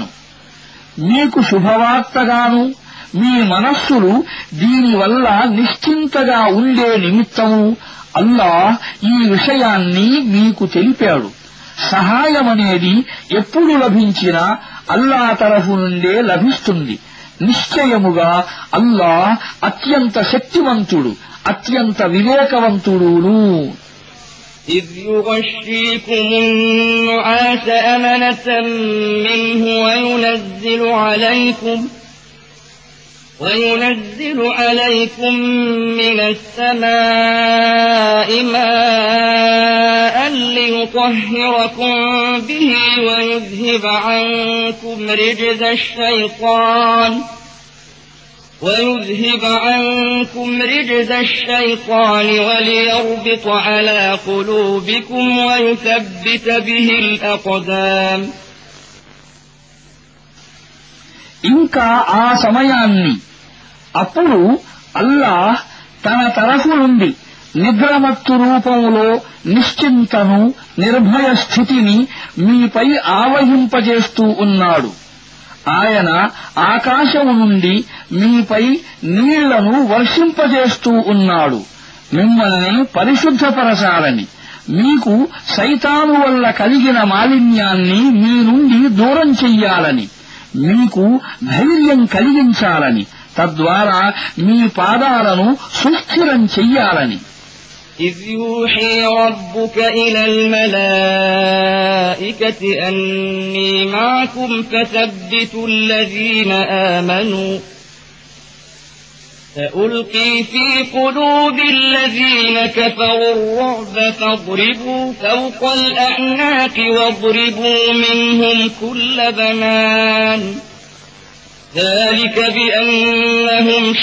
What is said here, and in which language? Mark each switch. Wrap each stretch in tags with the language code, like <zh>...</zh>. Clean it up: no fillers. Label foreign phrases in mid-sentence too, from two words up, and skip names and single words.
<te>మీకు శుభవార్తగాను మీ మనస్సులు దీనివల్ల నిశ్చింతగా ఉండే నిమిత్తము అల్లాహ్ ఈ విషయాన్ని మీకు తెలిపాడు. సహాయమనేది ఎప్పుడు లభించినా అల్లాహ్ తరఫు నుండే లభిస్తుంది. నిశ్చయముగా అల్లాహ్ అత్యంత శక్తివంతుడు, అత్యంత వివేకవంతుడును.</te> <ar>إذ يغشيكم النعاس أمنة منه وينزل عليكم من السماء ماء ليطهركم به ويذهب عنكم رجز الشيطان وليربط على قلوبكم ويثبت به الأقدام.</ar> <te>ఇంకా ఆ సమయాన్ని అప్పుడు అల్లాహ్ తన తరఫు నుండి నిద్రమత్తు రూపంలో నిశ్చింతను, నిర్భయ స్థితిని మీపై ఆవహింపజేస్తూ ఉన్నాడు. ఆయన ఆకాశము నుండి మీపై నీళ్లను వర్షింపజేస్తూ ఉన్నాడు, మిమ్మల్ని పరిశుద్ధపరచాలని, మీకు సైతాను వల్ల కలిగిన మాలిన్యాన్ని మీ నుండి దూరం చెయ్యాలని, మీకు ధైర్యం కలిగించాలని, తద్వారా మీ పాదాలను సుస్థిరం చెయ్యాలని.</te> <ar>إذ يوحي ربك إلى الملائكة أني معكم فثبتوا الذين آمنوا سألقي في قلوب الذين كفروا الرعب فاضربوا فوق الأعناق واضربوا منهم كل بنان ذلك بأنهم</ar>